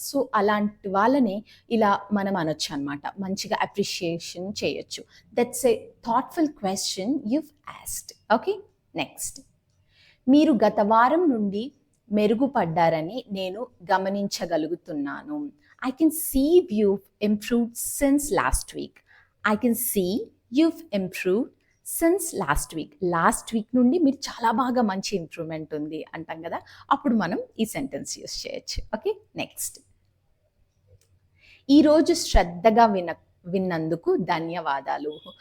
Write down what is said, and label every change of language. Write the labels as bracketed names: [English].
[Telugu] So అలాంటి వాళ్ళని ఇలా మనం అనొచ్చు అనమాట, మంచిగా అప్రిషియేషన్ చేయొచ్చు. [English] That's a thoughtful question you've asked. Okay, next. [Telugu] మీరు గత వారం నుండి మెరుగుపడ్డారని నేను గమనించగలుగుతున్నాను. [English] I can see you've improved since last week. I can see you've improved since last week [Telugu] నుండి మీరు చాలా బాగా మంచి ఇంప్రూవ్మెంట్ ఉంది అంటాం కదా, అప్పుడు మనం ఈ సెంటెన్స్ యూస్ చేయొచ్చు. Okay, next. ఈరోజు శ్రద్ధగా విన్నందుకు ధన్యవాదాలు.